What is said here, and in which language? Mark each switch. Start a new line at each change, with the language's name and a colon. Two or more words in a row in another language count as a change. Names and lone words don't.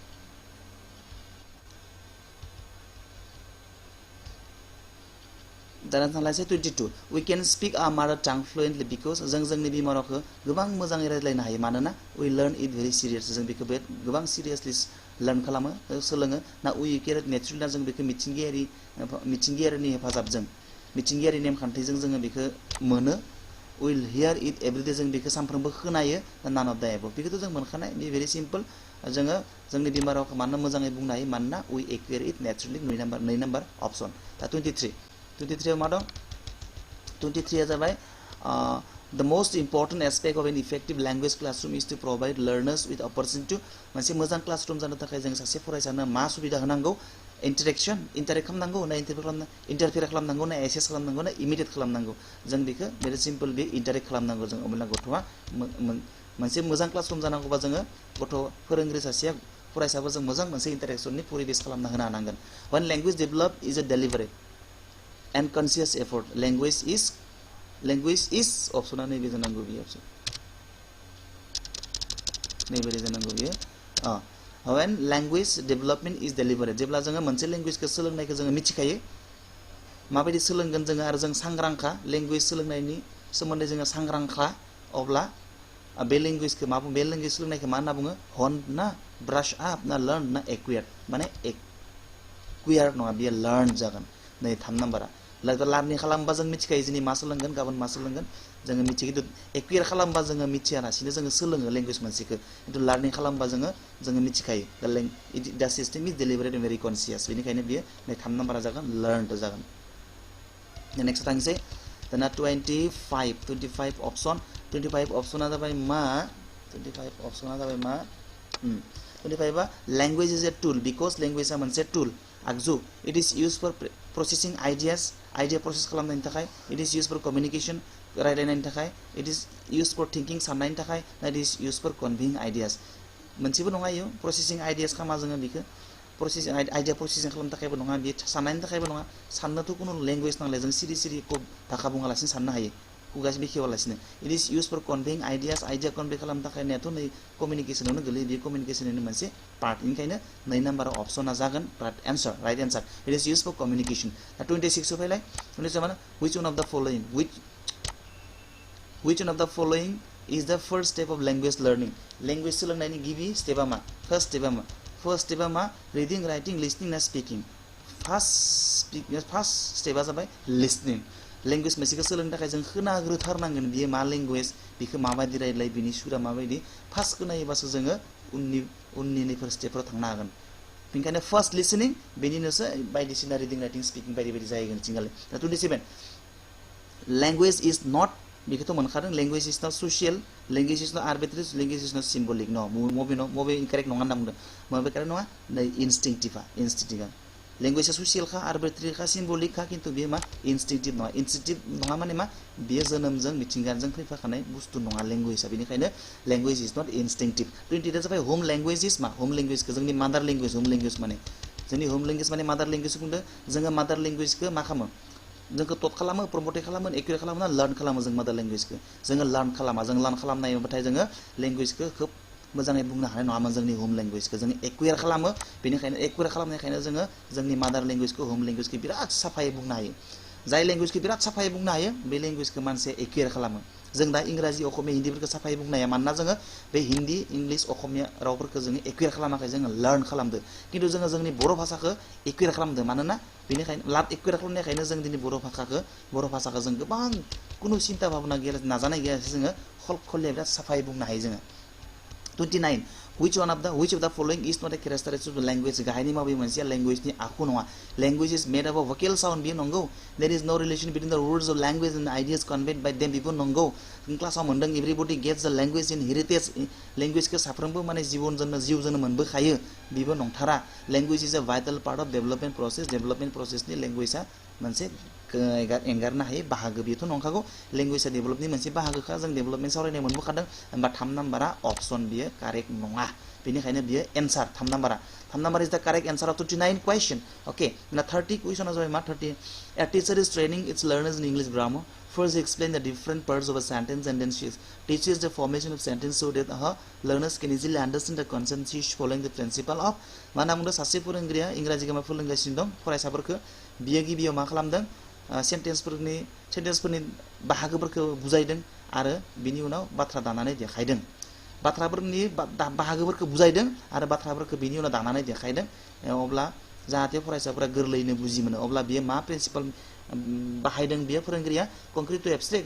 Bodo: दाना थांलायसै 22
English: we can speak our mother tongue fluently because
Bodo: जों जोंनि बिमा रावखौ गोबां मोजाङै रायज्लायनो हायो मानोना
English: we learn it very serious
Bodo: जों बेखौ गोबां
English: seriously learn
Bodo: खालामो सोलोङो ना
English: we care natural
Bodo: ना जों बेखौ मिथिंगायारिनि हेफाजाबजों मिथिंगायारि नेमखान्थिजों जोङो बेखौ मोनो
English: we hear it everyday
Bodo: जों बेखौ सानफ्रोमबो खोनायो
English: none of the above
Bodo: बेखौथ' जों मोनखानाय बे
English: very simple
Bodo: जोङो जोंनि बिमा रावखौ मानो मोजाङै बुंनो हायो
English: मानोना we acquire it naturally 2 number option
Bodo: दा 23 मा दं 23 जाबाय
English: the most important aspect of an effective language classroom is to provide learners with opportunity to
Bodo: मोनसे मोजां क्लासरूम जानो थाखाय जों सासे फरायसानो मा सुबिदा होनांगौ इन्टारेक्ट खालामनांगौ ना इन्टारफेयर खालामनांगौ ना एसेस खालामनांगौ ना इमिडिएट खालामनांगौ जों बेखौ
English: very simple
Bodo: बे इन्टारेक्ट खालामनांगौ जों अब्ला गथ'आ मोनसे मोजां क्लासरूम जानांगौबा जोङो गथ' फोरोंगिरि सासेया फरायसाफोरजों मोजां मोनसे इन्टारेक्शननि परिबेस खालामना होनो हानांगोन
English: when language develop is a deliberate and conscious effort language is option
Bodo: नैबे जानांगौ बे option नैबे जानांगौ बे
English: when language development is deliberate
Bodo: जेब्ला जोङो मोनसे लेंगुवेजखौ सोलोंनायखौ जोङो मिथिखायो माबायदि सोलोंगोन जोङो आरो जों सांग्रांखा लेंगुवेज सोलोंनायनि सोमोन्दै जोङो सांग्रांखा अब्ला बे लेंगुवेजखौ बे लेंगुवेज सोलोंनायखौ मा होनना बुङो हन ना
English: brush up
Bodo: ना लर्न ना एक्वायर माने एक्वायर नङा बेयो लर्न जागोन नै 3 नम्बरा लार्निं खालामबा जों मिथिखायो दिनै मा सोलोंगोन गाबोन मा सोलोंगोन जोङो मिथियो खिन्थु एक्वायर खालामबा जोङो मिथियालासिनो जोङो सोलोङो लेंगुवेज मोनसेखौ खिन्थु लार्निं खालामबा जोङो मिथिखायो
English: the system is deliberate and very conscious
Bodo: बेनिखायनो बियो नै 3 नम्बरा जागोन लर्नड जागोन नेक्स्ट थांसै दाना 25 अपसन 25 अपसना जाबाय मा
English: 25 आ language is a tool because
Bodo: लैंग्वेजआ मोनसे टूल आगजु
English: it is use for processing idea
Bodo: प्रोसेस खालामनायनि थाखाय
English: it is use for communication
Bodo: रायलायनायनि थाखाय
English: it is use for thinking
Bodo: साननायनि थाखाय
English: it is use for conveying ideas
Bodo: मोनसेबो नङा इयो
English: processing ideas
Bodo: खामा जोङो बेखौ
English: processing idea processing
Bodo: खालामनो थाखायबो नङा बे साननायनि थाखायबो नङा साननोथ' खुनु लेंगुवेज नांलाय जों सिरि भाषा बुङालासिनो साननो हायो खुगासो बेखेवालासिनो
English: it is use for conveying ideas idea convey
Bodo: खालामनो थाखाय नेथ' नै कम्युनिकेशनावनो गोलैयो बे कम्युनिकेशननि मोनसे पार्ट बेनिखायनो 2 नम्बर अपसना जागोन
English: right answer it is use for communication
Bodo: दा 26 फैलाय 27 माने
English: which one of the following is the first step of language learning language
Bodo: सोलोंनायनि गिबि स्टेपआ मा
English: फर्स्ट
Bodo: स्टेपआ मा
English: reading writing listening
Bodo: ना
English: speaking first
Bodo: स्टेपआ जाबाय लिसनिं लेंगुवेज मोनसेखौ सोलोंनो थाखाय जों खोनाग्रोथारनांगोन बियो मा लेंगुवेज बेखौ माबायदि रायज्लाय बिनि सुरा माबायदि फार्स्ट खोनायोबासो जोङो उननि नैफोर स्टेपफोराव थांनो हागोन बेनिखायनो
English: first listening
Bodo: बेनि उनावसो बायदिसिना
English: reading writing speaking
Bodo: बायदि जाहैगोन थिंगाले दा 27
English: language is not
Bodo: बेखौथ' मोनखादों
English: language is not social, language is not arbitrary, language is not symbolic no
Bodo: मबे incorrect नङा होनना बुंदों मबे correct नङा नै
English: instinctive language
Bodo: आ social खा arbitrary खा symbolic खा किन्तु बेयो मा instinctive नङा माने मा बेयो जोनोमजों मिथिंगाजों फैफाखानाय बुस्थु नङा language आ बेनिखायनो
English: language is not instinctive
Bodo: 20 जाबाय
English: home language is
Bodo: मा
English: home language
Bodo: खौ जोंनि
English: mother language home language
Bodo: माने जोंनि
English: home language
Bodo: माने
English: mother language
Bodo: बुंदों जोङो
English: mother language
Bodo: खौ मा खालामो जोंखौ टट खालामो प्रमोट खालामो एक्युरेट खालामो ना लार्न खालामो जों मदार लेंगुवेजखौ जोङो लार्न खालामा जों लार्न खालामनायबाथाय जोङो लेंगुवेजखौ खोब मोजाङै बुंनो हानाय नङामोन जोंनि होम लेंगुवेजखौ जों एक्युरेट खालामो बेनिखायनो एक्युरेट खालामनायखायनो जोङो जोंनि मदार लेंगुवेजखौ होम लेंगुवेजखौ बिराद साफायै बुंनो हायो जाय लेंगुवेजखौ बिराद साफायै बुंनो हायो बे लेंगुवेजखौ मानसिया एक्युरेट खालामो जों दा इंराजि असमिया हिन्दीफोरखौ साफायै बुंनो हाया मानोना जोङो बे हिन्दी इंलिश असमिया रावफोरखौ जोङो एक्युरेट खालामाखै जोङो लार्न खालामदो किन्तु जोङो जोंनि बर' भाषाखौ एक्युरेट खालामदो मानोना बेनिखायनो लार्न एक्युरेट खालामनायखायनो जों दिनै बर' भाषाखौ जों गोबां कुनु सिन्ता भाबना गैया नाजानाय गैयालासे जोङो खलखलिया बिराद साफायै बुंनो हायो जोङो
English: 29 which of the following is not a characteristic of the language
Bodo: गाहायनि माबे मोनसेया
English: language
Bodo: नि आखु नङा
English: language is made up of vocal sound
Bodo: बेयो नंगौ
English: there is no relation between the rules of language and the ideas conveyed by them
Bodo: बेबो नंगौ जों क्लासाव मोनदों
English: everybody gets the language in heritage language
Bodo: खौ साफ्रोमबो माने जिउजोंनो मोनबोखायो बेबो नंथारा
English: language is a vital part of development process नि language
Bodo: आ मोनसे एंगारनो हायै बाहागो बेथ' नंखागौ लेंगुवेजआ डेभेलपनि मोनसे बाहागोखा जों डेभेलपमेन्ट सावरायनाय मोनबोखादों होमबा 3 नाम्बारा अप्शन बियो कारेक्ट नङा बेनिखायनो
English: बियो answer 3 number is the correct answer of 29 question okay ना 30 क्वेश्चन
Bodo: जाबाय मा
English: 30 a teacher is training its learners in English grammar first explain the different parts of a sentence and then she teaches the formation of sentence so that her learners can easily understand the concept she is following the principle of
Bodo: माना बुंदों सासे फोरोंगिरिया इंराजि ग्रामार फोरोंगासिनो दं फरायसाफोरखौ बियो गिबियाव मा खालामदों सेन्टेन्सफोरनि बाहागोफोरखौ बुजायदों आरो बिनि उनाव बाथ्रा दानानै देखायदों बाथ्राफोरनि बाहागोफोरखौ बुजायदों आरो बाथ्राफोरखौ बिनि उनाव दानानै देखायदों अब्ला जाहाथे फरायसाफोरा गोरलैयैनो बुजि मोनो अब्ला बियो मा प्रिन्सिपल बाहायदों बियो फोरोंगिरिया
English: concrete to abstract